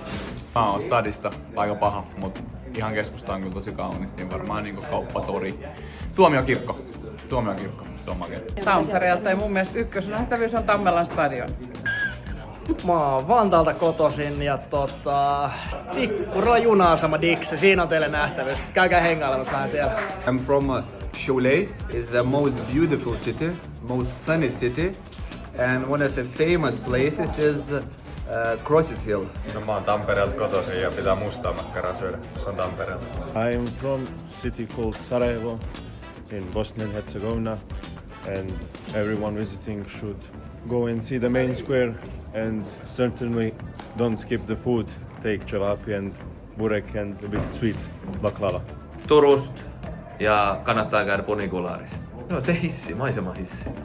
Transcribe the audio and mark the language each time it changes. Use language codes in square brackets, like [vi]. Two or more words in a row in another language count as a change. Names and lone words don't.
[fi] Mä oon stadista, aika paha, mutta ihan keskusta on kyllä tosi kaunis, niin varmaan niin kauppatori. Tuomiokirkko, se on makea. Tampereelta ja mun mielestä ykkösnähtävyys on Tammelan stadion. Mä oon Vantaalta kotoisin ja Tikkurilla juna-asema Dixi, siinä on teille nähtävyys. Käykää hengailemassa vähän siellä. [en] I'm from Cholet. It's the most beautiful city, most sunny city, and one of the famous places is Crosses Hill. [fi] No, mä oon Tampereelta kotoisin ja pitää mustaa makkaraa syödä. Se on Tampereelta. [en] I'm from city called Sarajevo in Bosnia and Herzegovina, and everyone visiting should go and see the main square, and certainly don't skip the food. Take chavapi and burek and a bit sweet baklava. [fi] Turusta ja kannattaa käydä funikulaarissa. No se hissi, maisemahissi.